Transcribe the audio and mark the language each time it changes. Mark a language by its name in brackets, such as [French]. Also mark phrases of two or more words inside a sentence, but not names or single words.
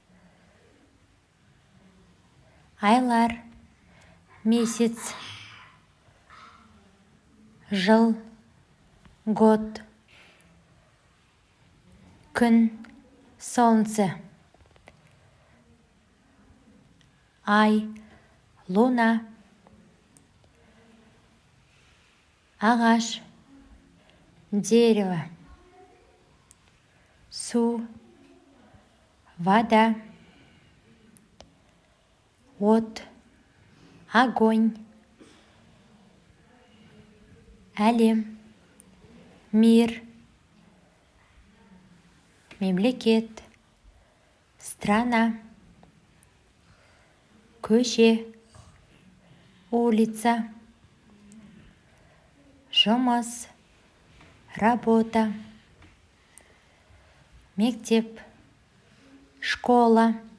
[Kazakh] айлар, месяц, жыл, год, күн, солнце, ай, луна, ағаш, [Russian] дерево, [Kazakh] су, вода, от, огонь, әлем, мир, мемлекет, страна, көше, улица, жұмыс, работа, мектеп, школа,